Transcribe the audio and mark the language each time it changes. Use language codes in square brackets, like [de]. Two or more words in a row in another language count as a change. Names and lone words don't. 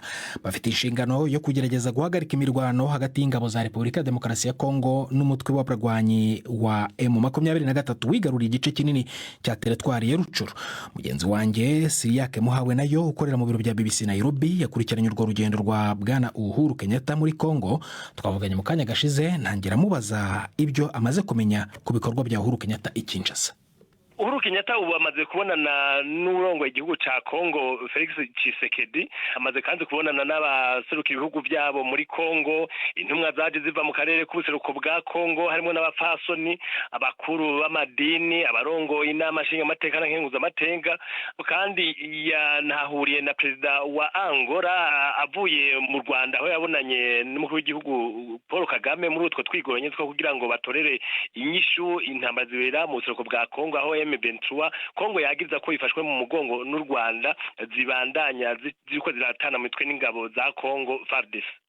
[rw] Bafite inshingano yo kugerageza guhagarika imirwano hagati y'ingabo za Repubulika ya Demokarasi ya Congo n'umutwe w'abarwanyi wa M23 wigaruriye igice kinini cya teritwari ya Rucuru. Mugenzi wanjye Siyake Muhawe nayo ukorera mu biro bya BBC Nairobi yakurikiranye urwo rugendo rwa Bwana Uhuru Kenyatta muri Congo. Twavuganye mu kanya gashize, ntangira mubaza ibyo amaze kumenya ku bikorwa bya Uhuru Kenyatta i Kinshasa. [rn] Uhuru Kenyatta ubu amaze kubonana n'urongoye igihugu ca Congo Felix Tshisekedi, amaze kandi kubonana n'abaseruka ibihugu byabo muri Congo. Intumwa zaje ziva mu karere k'ubuseruko bwa Congo harimo n'abapfasoni, abakuru b'amadini, abarongoye inama nshingamateka na nkenguzamateka, kandi yanahuriye na perezida wa Angola avuye mu Rwanda aho yabonanye n'umukuru w'igihugu Paul Kagame muri utwo twigoranye two kugira ngo batorere inyishu intambara zibera mu buseruko bwa Congo, aho M23 Congo yagiza ko ifashwe mu mugongo n'u Rwanda zibandanya ziko ziratana mitwe n'ingabo za Congo FARDC.